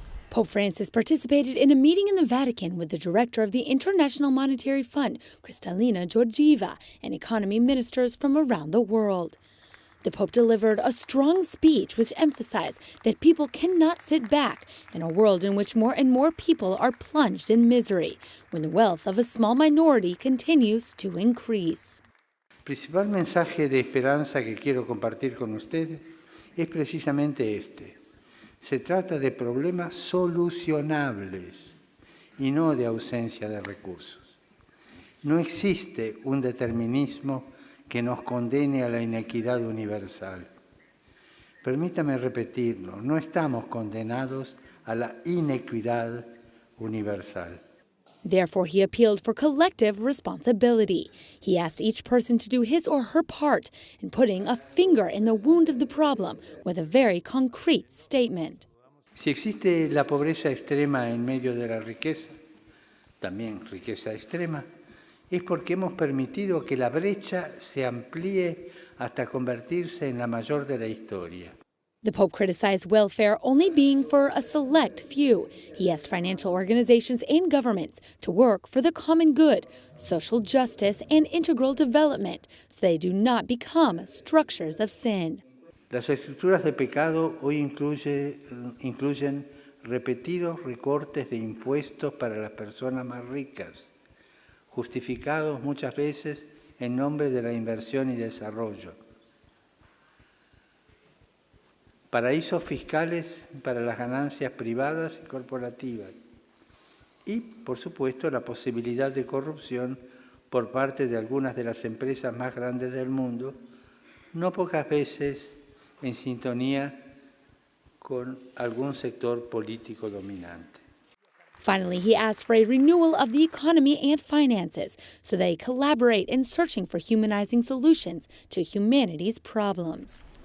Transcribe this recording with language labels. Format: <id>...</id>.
<en>Pope Francis participated in a meeting in the Vatican with the director of the International Monetary Fund, Kristalina Georgieva, and economy ministers from around the world. The Pope delivered a strong speech which emphasized that people cannot sit back in a world in which more and more people are plunged in misery, when the wealth of a small minority continues to increase.</en> <es>El principal mensaje de esperanza que quiero compartir con ustedes es precisamente este. Se trata de problemas solucionables y no de ausencia de recursos. No existe un determinismo que nos condene a la inequidad universal. Permítame repetirlo, no estamos condenados a la inequidad universal.</es> <en>Therefore, he appealed for collective responsibility. He asked each person to do his or her part in putting a finger in the wound of the problem with a very concrete statement.</en> <es>Si existe la pobreza extrema en medio de la riqueza, también riqueza extrema, es porque hemos permitido que la brecha se amplíe hasta convertirse en la mayor de la historia.</es> <en>The Pope criticized welfare only being for a select few. He asked financial organizations and governments to work for the common good, social justice, and integral development so they do not become structures of sin.</en> <es>Las estructuras de pecado hoy incluyen repetidos recortes de impuestos para las personas más ricas, justificados muchas veces en nombre de la inversión y desarrollo. Paraísos fiscales para las ganancias privadas y corporativas. Y, por supuesto, la posibilidad de corrupción por parte de algunas de las empresas más grandes del mundo, no pocas veces en sintonía con algún sector político dominante.</es> <en>Finally, he asked for a renewal of the economy and finances so they collaborate in searching for humanizing solutions to humanity's problems.</en>